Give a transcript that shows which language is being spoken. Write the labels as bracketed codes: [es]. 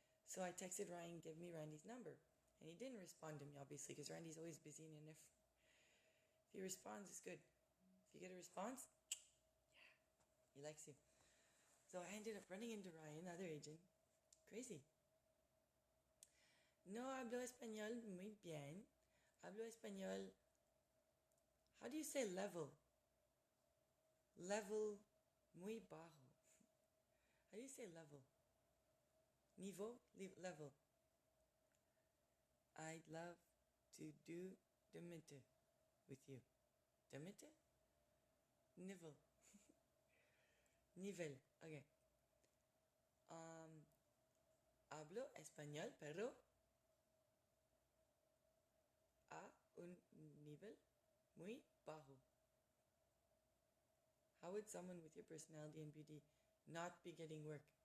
[en] So I texted Ryan, give me Randy's number. And he didn't respond to me, obviously, because Randy's always busy, and if he responds, it's good. If you get a response, yeah, he likes you. So I ended up running into Ryan, the other agent. Crazy. [es] No hablo español muy bien. Hablo español. [en] How do you say level? Level [es] muy bajo. [en] How do you say level? Niveau? Level. I'd love to do demite with you. [es] Demite? Nivel. Nivel. Okay. Hablo español, pero a un nivel muy bajo. [en] How would someone with your personality and beauty not be getting work?